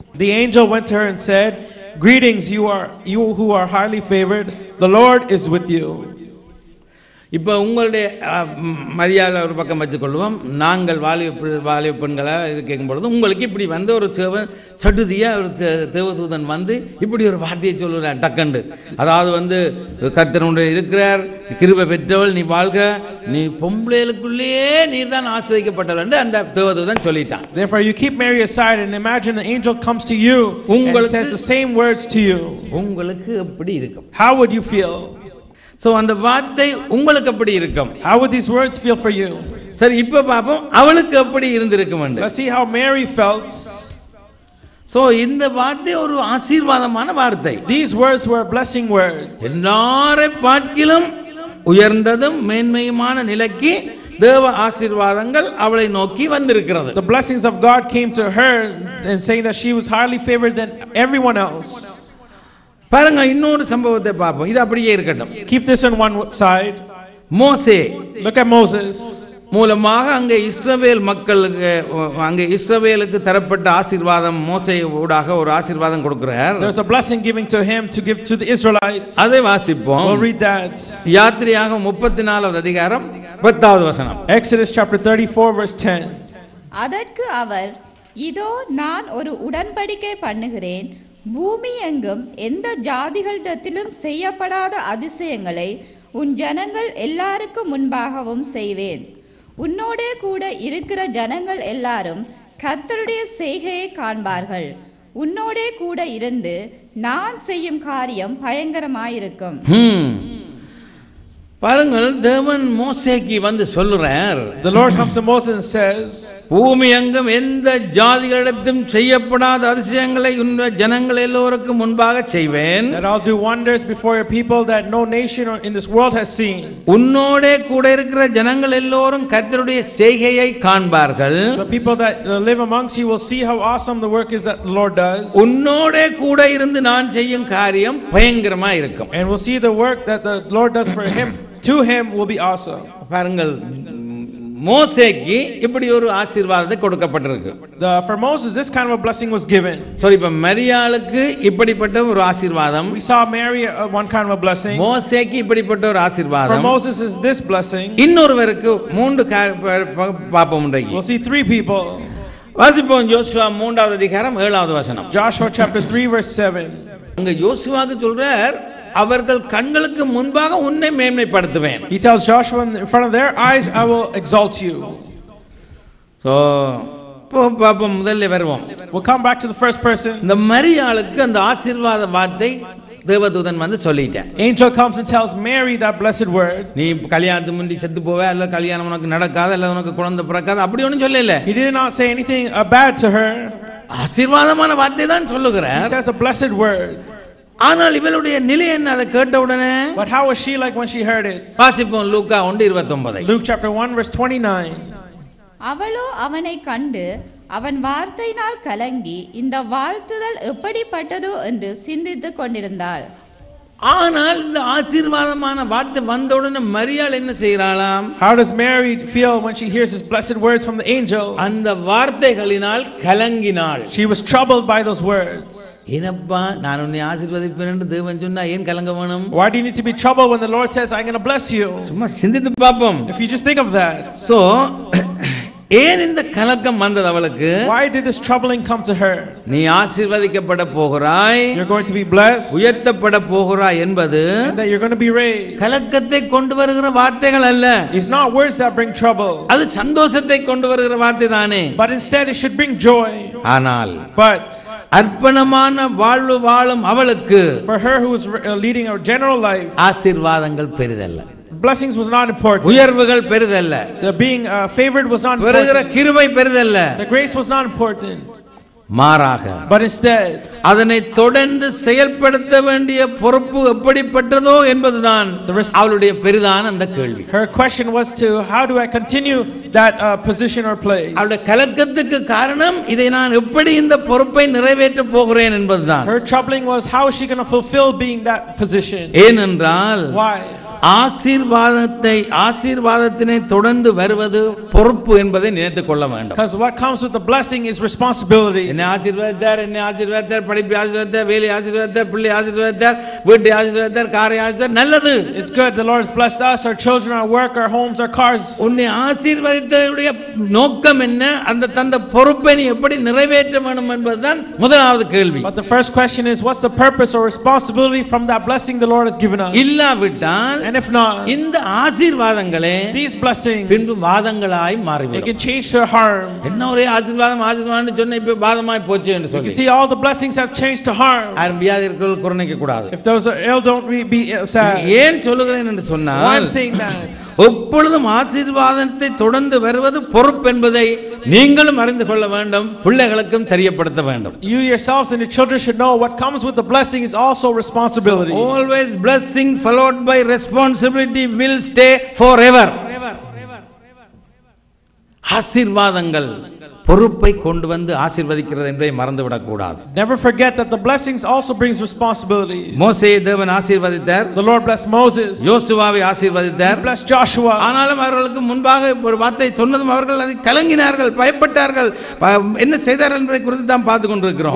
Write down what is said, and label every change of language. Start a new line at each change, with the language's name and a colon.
English: The angel went to her and said, greetings, you who are highly favored, the Lord is with you.
Tamil: இப்போ உங்களுடைய மரியாதை ஒரு பக்கம் வச்சுக்கொள்வோம். நாங்கள் வாலிப பெண்களாக கேட்கும் பொழுது உங்களுக்கு இப்படி வந்து ஒரு சடுதியாக ஒரு தேவதூதன் வந்து இப்படி ஒரு வார்த்தையை சொல்லுறார் டக்கண்டு. அதாவது கர்த்தருடைய இருக்கிறார், கிருபை பெற்றவள் நீ வாழ்க, நீ பொம்பளைகளுக்குள்ளேயே நீ தான் ஆசீர்வதிக்கப்பட்டவள் என்று அந்த தேவதூதன் சொல்லிட்டான்.
English: Therefore you keep Mary aside and imagine the angel comes to you and says the same words to you.
Tamil: உங்களுக்கு எப்படி இருக்கும்?
English: How would you feel? So
Tamil: அந்த வார்த்தை உங்களுக்கு எப்படி இருக்கும்?
English: How would these words feel for you?
Tamil: சரி, இப்ப பாப்போம் அவளுக்கு எப்படி இருந்திருக்கும் என்று.
English: Let's see how Mary felt. So
Tamil: இந்த வார்த்தை ஒரு ஆசீர்வாதமான வார்த்தை.
English: These words were blessing words.
Tamil: எல்லாரை பார்க்கிலும் உயர்ந்ததும் மேன்மையுமான நிலைக்கு தேவ ஆசீர்வாதங்கள் அவளை நோக்கி வந்திருக்கிறது.
English: The blessings of God came to her and saying that she was highly favored than everyone else.
Tamil: பாருங்க, இன்னொரு சம்பவத்தை பார்ப்போம். இது அப்படியே இருக்கட்டும்.
English: Keep this on one side.
Tamil: மோசே,
English: look at Moses.
Tamil: மூலமாக அங்கே இஸ்ரவேல் மக்களுக்கு, அங்கே இஸ்ரவேலுக்கு தரப்பட்ட ஆசீர்வாதம், மோசே ஊடாக ஒரு ஆசீர்வாதம் கொடுக்கிறார்.
English: There's a blessing giving to him to give to the Israelites.
Tamil: அதை வாசிப்போம்.
English: We'll read that.
Tamil: யாத்திரையாகமம் 34வது அதிகாரம் 10வது வசனம்.
English: Exodus chapter 34 verse 10.
Tamil: அதற்கு அவர், இதோ நான் ஒரு உடன்படிக்கை பண்ணுகிறேன், பூமி எங்கும் எந்த ஜாதிகளிடத்திலும் செய்யப்படாத அதிசயங்களை உன் ஜனங்கள் எல்லாருக்கும் முன்பாகவும் செய்வேன். உன்னோடே கூட இருக்கிற ஜனங்கள் எல்லாரும் கர்த்தருடைய செய்கையை காண்பார்கள். உன்னோடே கூட இருந்து நான் செய்யும் காரியம் பயங்கரமாயிருக்கும். பாருங்கள், தேவன் மோசேக்கு வந்து சொல்லுறார்.
English: The Lord comes to Moses and says,
Tamil: பூமி எங்கும் எந்த ஜாதிகளிடத்தும் செய்யப்படாத அதிசயங்களை உன் ஜனங்கள் எல்லோருக்கும் முன்பாக செய்வேன்.
English: That I'll do wonders before your people that no nation in this world has seen.
Tamil: உன்னோடே கூட இருக்கிற ஜனங்கள் எல்லோரும் கர்த்தருடைய செய்கையை காண்பார்கள்.
English: The people that live amongst you will see how awesome the work is that the Lord does.
Tamil: உன்னோடே கூட இருந்து நான் செய்யும் காரியம் பயங்கரமா இருக்கும்.
English: And we'll see the work that the Lord does for him. To him will be awesome.
Tamil: பாருங்கள், மோசேக்கு இப்படி ஒரு ஆசீர்வாதத்தை கொடுக்கப்பட்டிருக்கு.
English: For Moses this kind of a blessing was given.
Tamil: சரி, இப்ப மரியாளுக்கு இப்படிப்பட்ட ஒரு ஆசீர்வாதம்.
English: We saw Mary one kind of a blessing.
Tamil: மோசேக்கு இப்படிப்பட்ட ஒரு ஆசீர்வாதம்.
English: For Moses is this blessing.
Tamil: இன்னொருவருக்கு மூன்று பாப்போம்.
English: We'll see three people.
Tamil: வாசிப்போம் யோசுவா 3வது அதிகாரம் 7வது வசனம்.
English: Joshua chapter 3 verse 7.
Tamil: அங்க யோசுவாக்கு சொல்றார், அவர்கள் கண்களுக்கு முன்பாக உன்னை மேன்மைப்படுத்துவேன்.
English: He tells Joshua in front of their eyes I will exalt you. So
Tamil: பாப்போம், முதல்ல வருவோம்.
English: We'll come back to the first person.
Tamil: இந்த மரியாளுக்கு அந்த ஆசீர்வாத வார்த்தை தேவதூதன் வந்து சொல்லிட்டான்.
English: Angel comes and tells Mary that blessed word.
Tamil: நீ கல்யாணத்துக்கு முந்தி செத்து போவே, அல்ல கல்யாணம் உனக்கு நடக்காது, அல்ல உனக்கு குழந்தை பிறக்காது, அப்படி ஒன்றும் சொல்லல.
English: He did not say anything bad to her.
Tamil: ஆசீர்வாதமான வார்த்தை தான் சொல்லுகிறார்.
English: He says a blessed word.
Tamil: ஆனால் இவளுடைய நிலை என்ன? அதை கேட்ட உடனே
English: But how was she like when she heard it?
Tamil: வாசிப்போம் லூக்கா 1:29.
English: Luke chapter 1 verse 29.
Tamil: அவளோ அவனை கண்டு அவன் வார்த்தையினால் கலங்கி இந்த வாழ்த்துதல் எப்படிப்பட்டதோ என்று சிந்தித்துக் கொண்டிருந்தாள். ஆனால் இந்த ஆசீர்வாதமான வார்த்தை வந்த உடனே மரியாள் என்ன செய்கிறாளாம்?
English: How does Mary feel when she hears his blessed words from the angel?
Tamil: அந்த வார்த்தைகளினால் கலங்கினாள்.
English: She was troubled by those words.
Tamil: ஏனப்பா நான் உன்னை ஆசீர்வதிப்பேன் என்று தேவன் சொன்னா ஏன் கலங்க வேணும்?
English: Why do you need to be troubled when the Lord says I'm going to bless you?
Tamil: சும்மா சிந்தித்து பாப்போம்.
English: If you just think of that. So
Tamil: ஏன் இந்த கலக்கம் வந்தது அவளுக்கு?
English: Why did this troubling come to her?
Tamil: நீ ஆசீர்வதிக்கப்பட போகிறாய்,
English: You're going to be blessed,
Tamil: உயர்த்தப்பட போகிறாய் என்பது
English: and that you're going to be raised.
Tamil: கலக்கத்தை கொண்டு வருகிற வார்த்தைகள் அல்ல.
English: It's not words that bring trouble,
Tamil: அது சந்தோஷத்தை கொண்டு வருகிற வார்த்தை தானே.
English: but instead it should bring joy.
Tamil: ஆனால்
English: But
Tamil: அர்ப்பணமான வாழ்வு வாழும் அவளுக்கு
English: for her who was leading a general life,
Tamil: ஆசீர்வாதங்கள் பெரிதல்ல,
English: blessings was not important.
Tamil: உயர்வுகள் பெரிதல்ல,
English: The being favored was not
Tamil: வருகிற
English: important.
Tamil: கிருபை பெரிதல்ல.
English: The grace was not important.
Tamil: மாறாக
English: But instead,
Tamil: அதனை தொடர்ந்து செயல்படுத்த வேண்டிய பொறுப்பு எப்படிப்பட்டதோ என்பதுதான் அவளுடைய பெரிதான அந்த கேள்வி.
English: her question was to how do I continue that position or place?
Tamil: அவளுடைய கலக்கத்துக்கு காரணம் இதை நான் எப்படி இந்த பொறுப்பை நிறைவேற்ற போகிறேன் என்பதுதான்.
English: Her troubling was how is she going to fulfill being that position?
Tamil: ஏனென்றால்
English: Why?
Tamil: ஆசீர்வாதத்தினை தொடர்ந்து வருவது பொறுப்பு என்பதை நினைத்துக் கொள்ள வேண்டும்.
English: Because what comes with the blessing is responsibility.
Tamil: என்னை ஆசீர்வதித்தார், படிப்பை ஆசீர்வதித்தார், வேலையை ஆசீர்வதித்தார், பிள்ளை ஆசீர்வதித்தார், வீட்டை ஆசீர்வதித்தார், காரை ஆசீர்வதித்தார், நல்லது.
English: It's good. The Lord has blessed us, our children, our work, our homes, our cars.
Tamil: உன்னை ஆசீர்வதித்ததுடைய நோக்கம் என்ன? அந்த தந்த பொறுப்பை நீ எப்படி நிறைவேற்ற வேண்டும் என்பதுதான் முதலாவது கேள்வி.
English: But the first question is what's the purpose or responsibility from that blessing the Lord has given us?
Tamil: இல்லாவிட்டால்
English: And if not,
Tamil: இந்த ஆசீர்வாதங்களே
English: these blessings
Tamil: பின்பு வாதங்களாய்
English: they
Tamil: மாறிவிடும்.
English: can change to harm.
Tamil: என்ன ஒரே ஆசீர்வாதம் சொன்ன இப்ப வாதமாய் போச்சு என்று
English: You
Tamil: சொல்லி
English: see all the blessings have changed to harm.
Tamil: யாரும் வியாதிகள் குறைக்க கூடாது.
English: If those are ill, don't be sad.
Tamil: ஏன் சொல்லுகிறேன் என்று
English: Why I'm
Tamil: சொன்னால்
English: saying that?
Tamil: எப்பொழுதும் ஆசீர்வாதத்தை தொடர்ந்து வருவது பொறுப்பு என்பதை நீங்களும் அறிந்து கொள்ள வேண்டும், பிள்ளைகளுக்கும் தெரியப்படுத்த வேண்டும்.
English: You yourselves and your children should know what comes with the blessing is also responsibility. Always blessing followed by responsibility will stay forever.
Tamil: ஆசீர்வாதங்கள் பொறுப்பை கொண்டு வந்து ஆசீர்வதிக்கிறது என்பதை மறந்துவிடக் கூடாது.
English: Never forget that the blessings also brings responsibility.
Tamil: மோசேயை தேவன் ஆசீர்வதித்தார்,
English: The Lord blessed Moses.
Tamil: யோசுவாவை ஆசீர்வதித்தார்.
English: He blessed Joshua.
Tamil: ஆனாலும் அவர்களுக்கு முன்பாக ஒரு வார்த்தை சொன்னதும் அவர்கள் அதை கலங்கினார்கள், பயப்பட்டார்கள். என்ன செய்தார்கள் என்பதை குறித்து தான் பார்த்து கொண்டிருக்கிறோம்.